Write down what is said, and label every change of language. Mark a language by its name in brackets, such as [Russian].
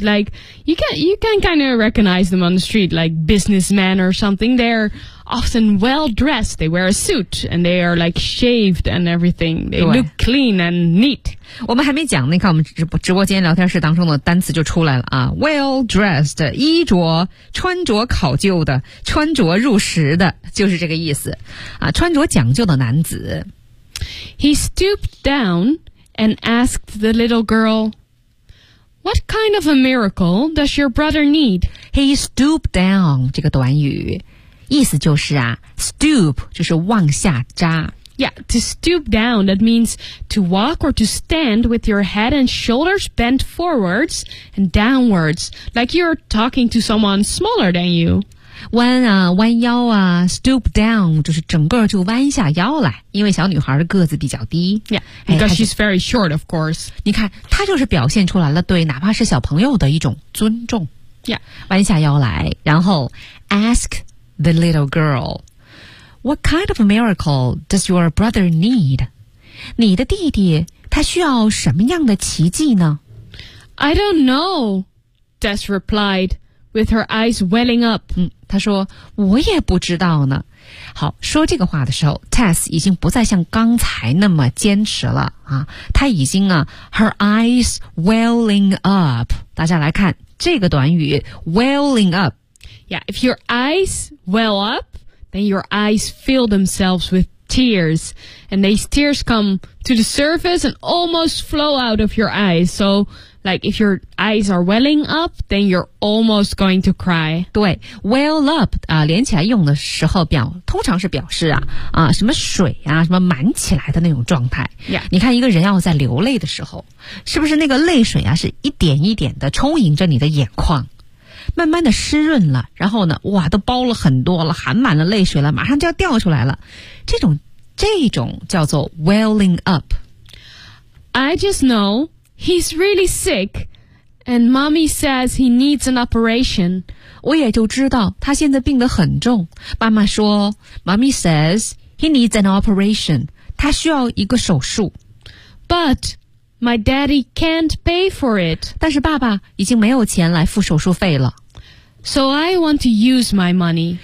[English] Like you can kind of recognize them on the street, like businessmen or something. They're often well dressed. They wear a suit and they are like shaved and everything. They look clean and neat. [Chinese] 我们还没讲，你看我们直播间聊天室当中的单词就出来了啊。 Well dressed， 衣着穿着考究的，穿着入时的，就是这个意思啊，穿着讲究的男子。 [English] He stooped down and asked the little girl, What kind of a miracle does your brother need? He stooped down, [Chinese] 这个短语意思就是啊 stoop 就是往下扎。 [English] Yeah, to stoop down, that means to walk or to stand with your head and shoulders bent forwards and downwards, like you're talking to someone smaller than you. [Chinese] 弯啊弯腰啊 stoop down 就是整个就弯下腰来，因为小女孩的个子比较低。 [English] Yeah, because she's very short, of course. [Chinese] 你看她就是表现出来了对哪怕是小朋友的一种尊重。 [English] Yeah, [Chinese] 弯下腰来，然后 [English] ask the little girl, What kind of a miracle does your brother need? [Chinese] 你的弟弟他需要什么样的奇迹呢？ [English] I don't know, Tess replied,With her eyes welling up. [Chinese] 她说我也不知道呢。好，说这个话的时候 Tess 已经不再像刚才那么坚持了啊。她已经啊 [English] her eyes welling up. [Chinese] 大家来看这个短语 welling up. [English] Yeah, if your eyes well up, then your eyes fill themselves with tears. And these tears come to the surface and almost flow out of your eyes. So, like, if your eyes are welling up, then you're almost going to cry. [Chinese] 对 ,well up, 连起来用的时候表通常是表示啊啊什么水啊什么满起来的那种状态。 [English] Yeah. [Chinese] 你看一个人要在流泪的时候是不是那个泪水啊是一点一点的充盈着你的眼眶。慢慢的湿润了然后呢哇都包了很多了含满了泪水了马上就要掉出来了。这种叫做 welling up. [English] I just know he's really sick and mommy says he needs an operation. [Chinese] 我也就知道他现在病得很重。妈妈说 [English] mommy says he needs an operation. [Chinese] 他需要一个手术。 [English] But,My daddy can't pay for it. [Chinese] 但是爸爸已经没有钱来付手术费了。 [English] So I want to use my money.